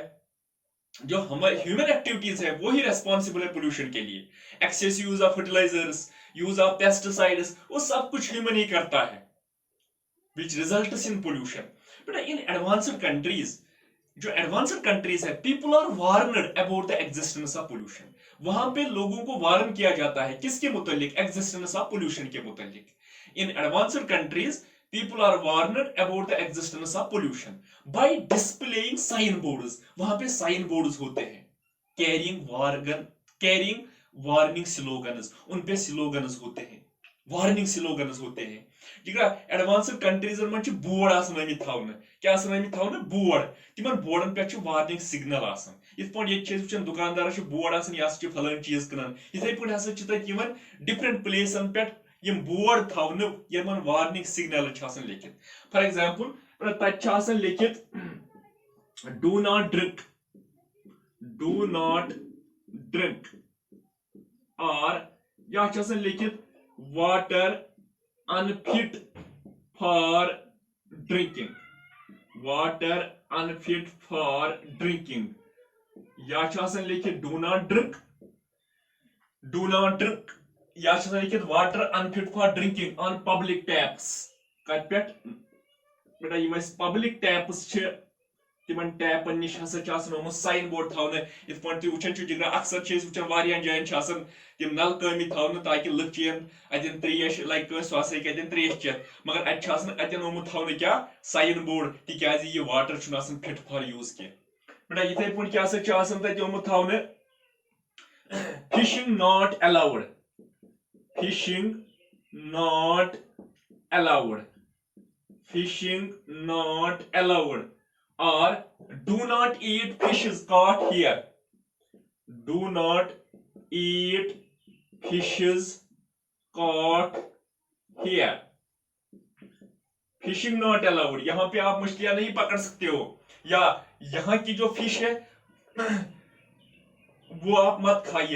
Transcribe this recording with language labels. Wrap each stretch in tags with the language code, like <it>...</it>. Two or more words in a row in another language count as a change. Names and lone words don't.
<hi>जो हमारे</hi> <en>human activities</en> <hi>है वही रेस्पॉन्सिबल है पोल्यूशन के लिए.</hi> <en>excess use of fertilizers, use of pesticides,</en> <hi>वो सब कुछ ह्यूमन ही करता है,</hi> <en>which results in pollution. बेटा in advanced countries, जो advanced countries है, people are warned about the existence of pollution.</en> <hi>वहां पे लोगों को वार्न किया जाता है किसके मुतालिक,</hi> <en>existence of pollution</en> <hi>के मुतालिक.</hi> <en>In advanced countries people are warned about the existence of pollution by displaying sign boards.</en> <hi>वहां पे</hi> <en>sign boards</en> <hi>होते हैं,</hi> <en>carrying warning slogans,</en> <hi>उन पे स्लोगन्स होते हैं,</hi> <en>warning slogans</en> <hi>होते हैं.</hi> <en>advanced countries</en> <ks>मन बोर्ड आमत थवन, क्या आमत थवन, बोर्ड, तिमन बोर्डन पे</ks> <en>warning signal</en> <ks>आसान. इत पे ये दुकानदार बोर्ड आसान, यह फलान चीज कनान, इथे पे हसा डिफरेंट प्लेसन पे बोर्ड थवन यमन</ks> <en>warning signal</en> <ks>लिखित.</ks> <en>for example</en> <ks>तक लिखित</ks> <en>do not drink,</en> <ks>और यह लिखित</ks> <en>water unfit for drinking,</en> <ks>या लिखित</ks> <en>do not drink,</en> <ks>या लिखित</ks> <en>water unfit for drinking on public taps.</en> <ks>कत पे बेटा यम</ks> <en>public taps</en> <ks>तिमन टैपन निश हसा</ks> <en>sign board</en> <ks>थवन. इत पे वुचान अक्सर वुचान वारियान जायन तिम नल कमी थवन ताकि लुक चेन अतन त्रेश</ks> <en>like so</en> <ks>अतन त्रेश चेत, मगर अतन ओमुत थवन क्या,</ks> <en>sign board,</en> <ks>तिकाज यह</ks> <en>water fit for use</en> <ks>कह. बेटा इथे पे क्या तत ओमुत थवन</ks> <en>fishing not allowed, or do not eat fishes caught here, fishing not allowed.</en> <hi>यहाँ पे आप मछलियां नहीं पकड़ सकते हो, या यहाँ की जो फिश है वो आप मत खाइए.</hi>